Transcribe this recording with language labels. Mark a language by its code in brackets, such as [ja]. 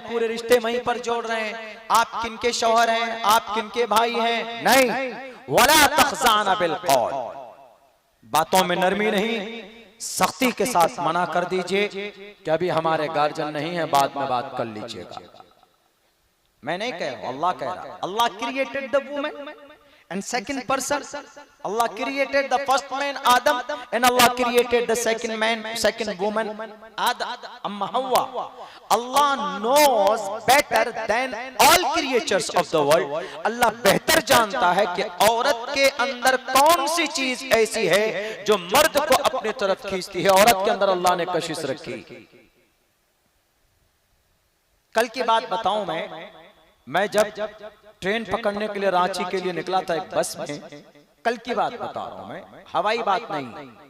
[hi] पूरे रिश्ते वहीं पर जोड़ रहे हैं। आप किनके शौहर हैं? आप किनके भाई हैं? नहीं, [ar] वला तखज़ाना बिलकौल, [hi] बातों में नरमी नहीं, सख्ती के साथ मना कर दीजिए कि अभी हमारे गार्जियन नहीं है, बाद में बात कर लीजिएगा। मैं नहीं कह रहा, अल्लाह कह रहा। [en] Allah created the woman and second person, Allah created the first man Adam, and Allah created the second woman Amma Hawwa. Allah knows better than all creatures of the world. [hi] Allah बेहतर जानता है कि औरत के अंदर कौन सी चीज ऐसी है जो मर्द को अपने तरफ खींचती है। औरत के अंदर अल्लाह ने कशिश रखी। कल की बात बताऊं, मैं जब ट्रेन पकड़ने के लिए रांची के लिए निकला था एक बस में, कल की बात बता रहा हूं मैं, हवाई बात नहीं।